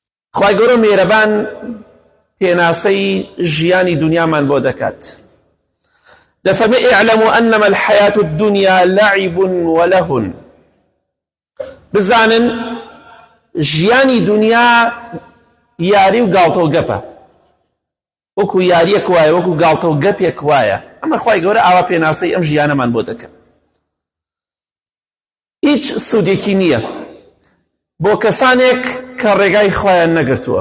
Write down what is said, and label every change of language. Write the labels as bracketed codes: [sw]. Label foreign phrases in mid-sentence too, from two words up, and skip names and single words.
[ckb] خوای گەورە میهرەبان پێناسەی ژیانی دنیامان بۆ دەکات. [ar] دەفەرمێ اعلموا أنما الحياة الدنيا لعب ولهو. [ckb] بزانن ژیانی دنیا یاری و گاڵتە و گەپە، وەکو یاریەک وایە، وەکو گاڵتە و گەپێک وایە. ئەمە خوای گەورە ئاوا پێناسەی ئەم ژیانەمان بۆ دەکات. هیچ سوودێکی نییە بۆ کەسانێک کە ڕێگای خوایان نەگرتووە.